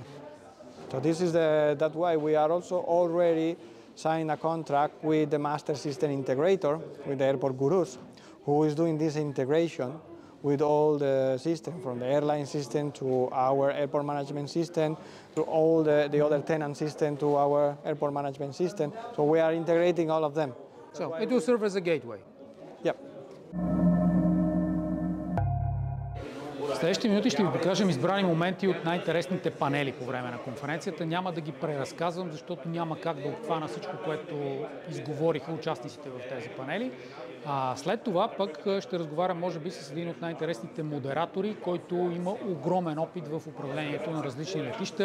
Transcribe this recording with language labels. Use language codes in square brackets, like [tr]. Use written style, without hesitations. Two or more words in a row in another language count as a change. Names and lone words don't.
[en] So this is that's why we are also already signed a contract with the master system integrator, with the airport gurus, who is doing this integration with all the system, from the airline system to our airport management system, to all the other tenant system to our airport management system. So we are integrating all of them. So it will serve as a gateway. Yep. [bg] В следващите минути ще ви покажем избрани моменти от най-интересните панели по време на конференцията. Няма да ги преразказвам, защото няма как да обхвана всичко, което изговориха участниците в тези панели. След това пък ще разговарям, може би, с един от най-интересните модератори, който има огромен опит в управлението на различни летища.